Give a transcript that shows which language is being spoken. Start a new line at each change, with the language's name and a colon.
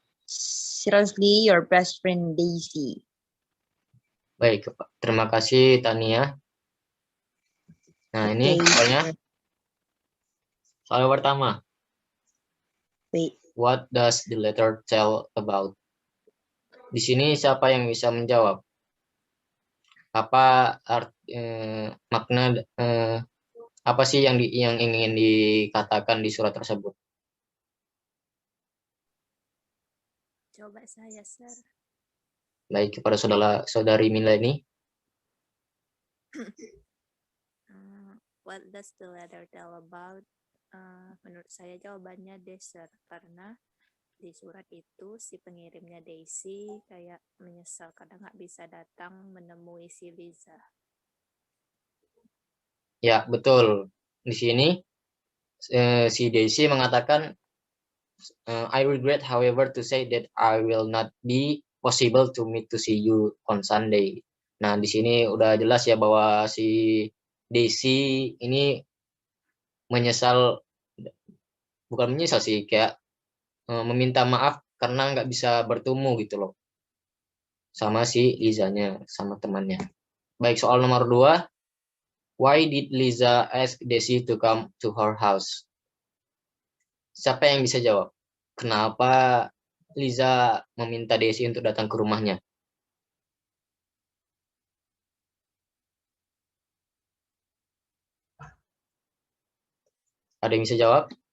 English: Seriously, your best friend Daisy.
Indonesian: Baik, terima kasih Tania. Nah, ini soalnya soal pertama.
English: Wait. What does the letter tell about?
Indonesian: Di sini siapa yang bisa menjawab? Apa makna apa sih yang ingin dikatakan di surat tersebut? Coba saya, Sir. Baik, kepada saudari Mileni.
English: What does the letter tell about?
Indonesian: Menurut saya jawabannya Sir, karena di surat itu si pengirimnya Daisy kayak menyesal karena nggak bisa datang menemui si Lisa. Ya, betul. Di sini si Daisy mengatakan,
English: I regret, however, to say that I will not be possible to see you on Sunday.
Indonesian: Nah, di sini udah jelas ya bahwa si Daisy ini menyesal, bukan menyesal sih, kayak meminta maaf karena nggak bisa bertemu gitu loh sama si Lizanya, sama temannya. Baik, soal nomor 2.
English: Why did Liza ask Daisy to come to her house?
Indonesian: Siapa yang bisa jawab? Kenapa Liza meminta Daisy untuk datang ke rumahnya? Ada yang bisa jawab?